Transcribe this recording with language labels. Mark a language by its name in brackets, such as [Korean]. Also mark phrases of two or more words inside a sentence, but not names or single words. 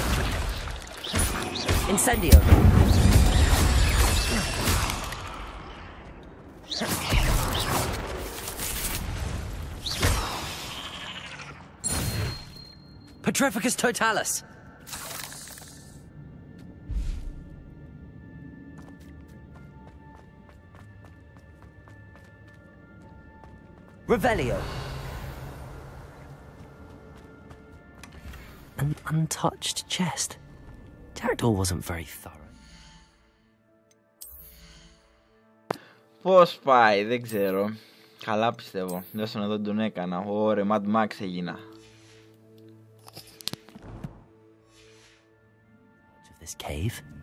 [English] Incendio. Petrificus Totalis. Revelio. An untouched chest. Jackdaw wasn't very thorough. [Greek] Πώς πάει, δεν ξέρω. Καλά πιστεύω. Δώσω να τον έκανα. Ωραία, Mad Max έγινα. [English] This cave.